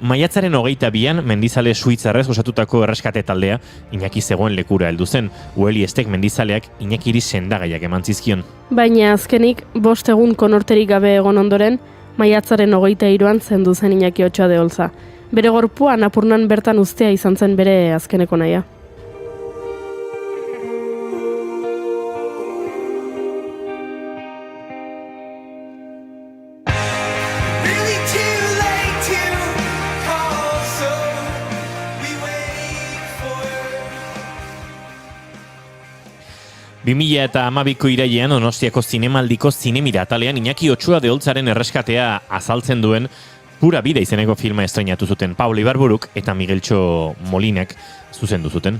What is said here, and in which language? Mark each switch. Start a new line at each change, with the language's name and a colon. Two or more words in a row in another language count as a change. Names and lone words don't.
Basque: Maiatzaren 22an mendizale suitzarrez osatutako erreskate taldea Iñaki zegoen lekura heldu zen. Ueli Estek mendizaleak Iñakiri sendagaiak eman zizkion. Baina azkenik 5 egun konorterik gabe egon ondoren, maiatzaren 23an zendu zen Iñaki Otxoa de Olza. Bere gorpua Anapurnan bertan uztea izan zen bere azkeneko nahia.
English: Really too late to call, so we wait for
Basque: 2012ko irailean Donostiako zinemaldiko zinemira atalean Iñaki Otxoa de Oltzaren erreskatea azaltzen duen Pura Vida izeneko filma estreinatu zuten Paula Ibarburuk eta Migueltxo Molinak zuzendu zuten.